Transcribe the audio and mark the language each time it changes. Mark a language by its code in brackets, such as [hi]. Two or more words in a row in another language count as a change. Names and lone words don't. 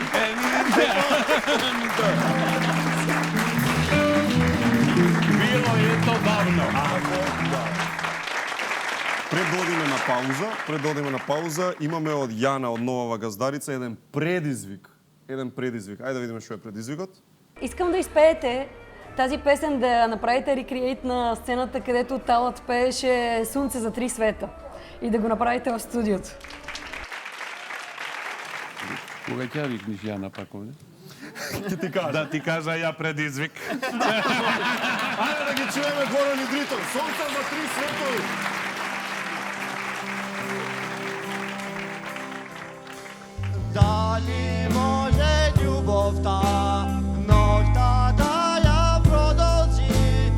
[mk] Било е то давно. Пред да одиме на пауза, имаме од Јана, од Нова Газдарица, еден предизвик. Ајде да видиме што е предизвикот. [bg] Искам да изпеете тази песен, да я направите рекреейт на сцената, където Талат пееше Слънце за три света. И да го направите в студиото. [mk] Кога ќе викнеш Јана пак овде? Ќе ти кажа. Да ти кажа ја предизвик. Ајде да ги чуеме Горан и Дритон. Слънце за три светови. Дали може љубовта ноќта да ја продолжи?